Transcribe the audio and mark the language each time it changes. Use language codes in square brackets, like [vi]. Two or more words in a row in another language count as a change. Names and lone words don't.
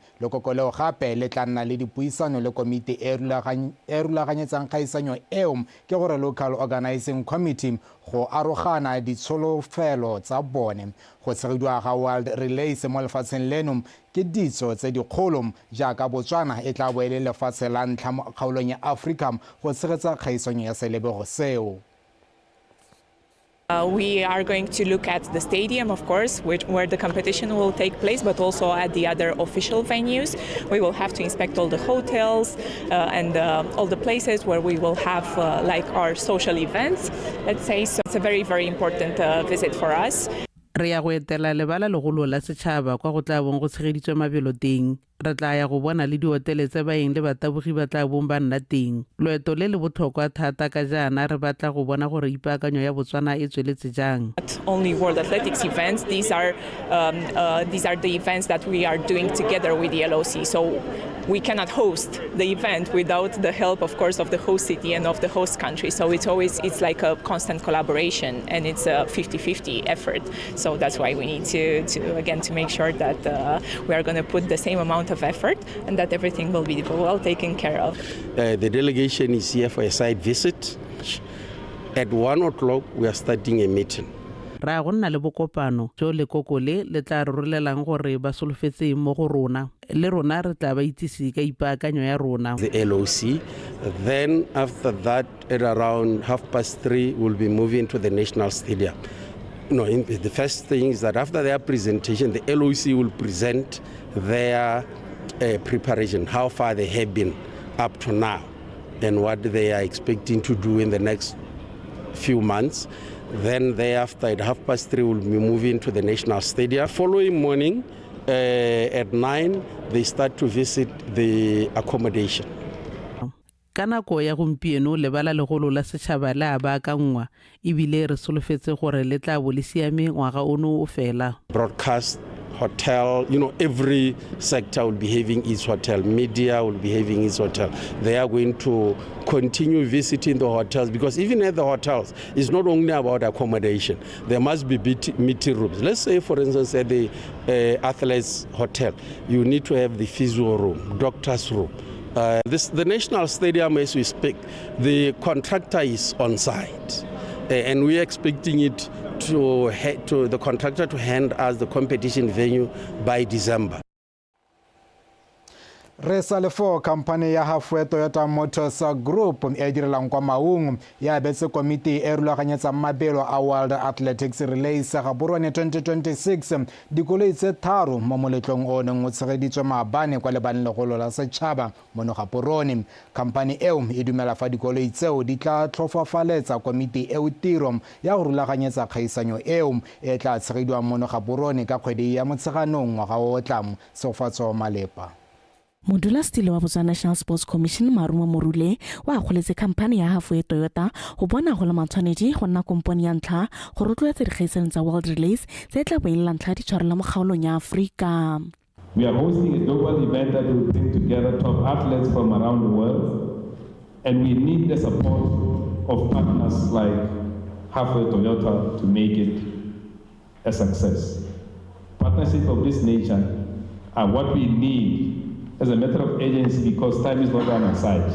[tn] Lekoko leo gape le tla nna le dipuisano le komiti e rulaganyetsang kgaisanyo eo ke gore Local Organizing Committee go arogana ditsholofelo tsa bone. Go tshegediwa ga World Relays mo lefatsheng leno ke ditso tse dikgolo jaaka Botswana e tla bo e le lefatshe la ntlha mo kgaolong ya Africa go tshegetsa kgaisanyo ya selebego seo. [en] We are going to look at the stadium, of course, where the competition will take place, but also at the other official venues. We will have to inspect all the hotels and all the places where we will have like our social events, let's say. So it's a very, very important visit for us. [tn] Re ya go etela lebala legolo la setšhaba kwa go tla bong go tshegeditswe mabelo teng. Re tla ya go bona le dihotele tse baeng le batabogi ba tla bong ba nna teng. Loeto le le botlhokwa thata ka jaana re batla go bona gore ipaakanyo ya Botswana e tsweletse jang. [en] Not only World Athletics events, these are the events that we are doing together with the LOC. So we cannot host the event without the help, of course, of the host city and of the host country. So it's like a constant collaboration and it's a 50-50 effort. So that's why we need to make sure that we are going to put the same amount of effort and that everything will be well taken care of. The delegation is here for a site visit. At 1 o'clock, we are starting a meeting. [tn] Ra go nna le bokopano jo lekoko le tla rorelang gore ba solofetse mo go rona le rona re tla ba itsisi ka ipaakanyo ya rona. [en] The LOC, then after that at around 3:30 we'll be moving to the National Stadium. The first thing is that after their presentation, the LOC will present their preparation, how far they have been up to now and what they are expecting to do in the next few months. Then thereafter at 3:30 we'll be moving to the National Stadium. Following morning at 9 they start to visit the accommodation. Ka nako ya gompieno lebala legolo la setšhaba le a baakangwa ebile re solofetse gore le tla bo le siame ngwaga ono o fela. Broadcast, hotel, every sector will be having its hotel. Media will be having its hotel. They are going to continue visiting the hotels because even at the hotels, it's not only about accommodation. There must be meeting rooms. Let's say, for instance, at the Athletes Hotel, you need to have the physio room, doctor's room. The National Stadium, as we speak, the contractor is on site. And we're expecting it to the contractor to hand us the competition venue by December. [tn] Re sa le fo company ya Halfway Toyota Motors Group e direlang kwa Maung ya betse komiti e rulaganyetsa mabelo a World Athletics Relays ga borone 2026 dikoloi tse tharo mo moletlong o neng o tshegeditswe maabane kwa lebaneng legolo la setšhaba mono ga borone. Company eo e dumela fa dikoloi tseo di tla tlhofafaletsa komiti eo tiro ya go rulaganyetsa kgaisanyo eo e tla tshegediwang mono ga borone ka kgwedi ya Motsheganong ngwaga o tlang. Seofatso Malepa. Modulasetilo wa Botswana National Sports Commission Marumo Morule wa kgoletse khamphane ya Halfway Toyota go bona go le matshwanedi go nna komponi ya ntlha go rotloetsa dikgaisano tsa World Relays tse tla boela ntlha di tshwarela mo kgaolong ya Afrika. [en] We are hosting a global event that will bring together top athletes from around the world, and we need the support of partners like Halfway Toyota to make it a success. Partnerships of this nature are what we need as a matter of agency because time is not on our side.